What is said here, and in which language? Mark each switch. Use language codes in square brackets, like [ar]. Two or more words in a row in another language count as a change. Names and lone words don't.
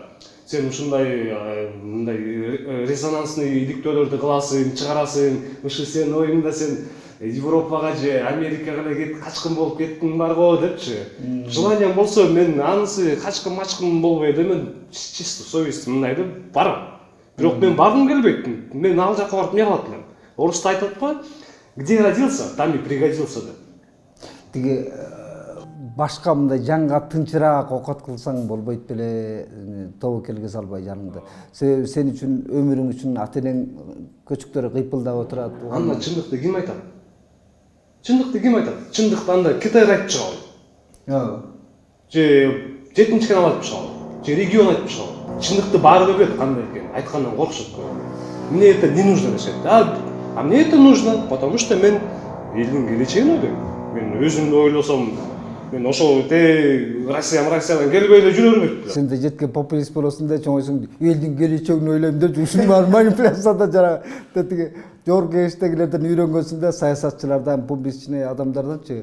[ky] Сен ушундай мындай резонансный иликтөөлөрдү кыласың, чыгарасың, ушу сен оюңда сен Европага же Америкага эле качкын болуп кеттиң барго депчи. Желанием болсо мен анысы качкын болбой эле мен чисто совестим мындай деп барам. Бирок мен баргым келбейт. Мен ал жака барып эмне кылат элем? Орусча айтат атпайбы? [ru] Где родился, там и пригодился деп. [ky] Тиги башка мындай жанга тынчыраак окат кылсаң болбойт беле, тобокелге салбай жаныңда. Себеби сен үчүн өмүрүң үчүн ата-энең көчүктөрү кыйпылдап отурат. Анда чындыкты ким айтат? Чындыкты ким айтат? Чындыкты анда Кытай айтып чыгабы? Же 7-чи канал айтып чыгабы? Же регион айтып чыгабы? Чындыкты баары билет кандай экенин, айткандан коркушат. [ru] Мне это не нужно дешет. А мне это нужно, потому что [ky] мен элдин келечегин ойлойм. Мен өзүмдү ойлосом, мен ошол Россиядан келбей эле жүрө бербейт. Сен де жеткен популист болосуң да чоңойсуң, элдин келечегин ойлойм деп ушунун манипуляцияда жана тетиги жогорку кеңештегилерден үйрөнгөнсүң да, саясатчылардан, публичный адамдарданчы.